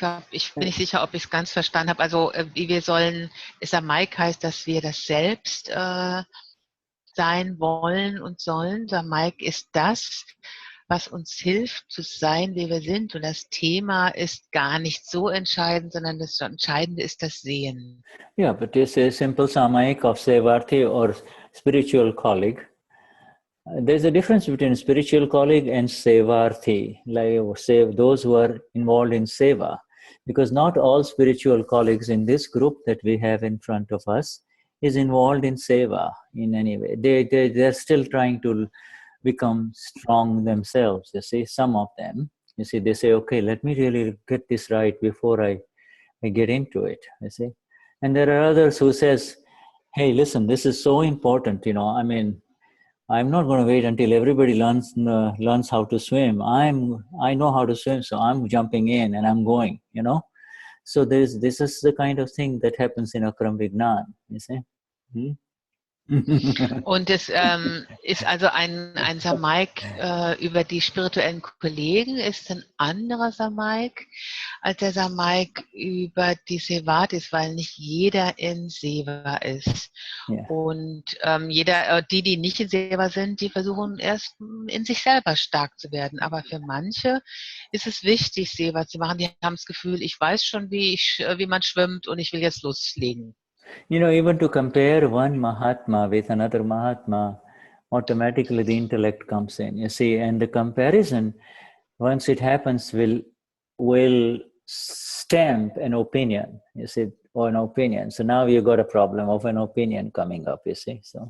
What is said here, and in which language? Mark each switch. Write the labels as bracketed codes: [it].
[de] Ich bin nicht sicher, ob ich es ganz verstanden habe. Also wie wir sollen, Samaik heißt, dass wir das Selbst sein wollen und sollen. Samaik ist das, was uns hilft zu sein, wie wir sind. Und das Thema ist gar nicht so entscheidend, sondern das Entscheidende ist das Sehen. [en] Yeah, but it's a simple Samaik of Sevarthi or spiritual colleague. There's a difference between spiritual colleague and Sevarthi, like those who are involved in Seva. Because not all spiritual colleagues in this group that we have in front of us is involved in Seva in any way. They're still trying to become strong themselves, you see, some of them. You see, they say, okay, let me really get this right before I get into it, you see. And there are others who says, hey, listen, this is so important, I'm not going to wait until everybody learns how to swim. I know how to swim, so I'm jumping in and I'm going, So this is the kind of thing that happens in Akram Vignan, you see. [de] Und es ist also ein Samaik über die spirituellen Kollegen, ist ein anderer Samaik als der Samaik über die Sevatis, weil nicht jeder in Seva ist. [en] Yeah. [de] Und die nicht in Seva sind, die versuchen erst in sich selber stark zu werden. Aber für manche ist es wichtig, Seva zu machen. Die haben das Gefühl, ich weiß schon, wie man schwimmt und ich will jetzt loslegen. [en] Even to compare one Mahatma with another Mahatma, automatically the intellect comes in, you see, and the comparison, once it happens, will stamp an opinion, you see, or an opinion. So now you got a problem of an opinion coming up, you see.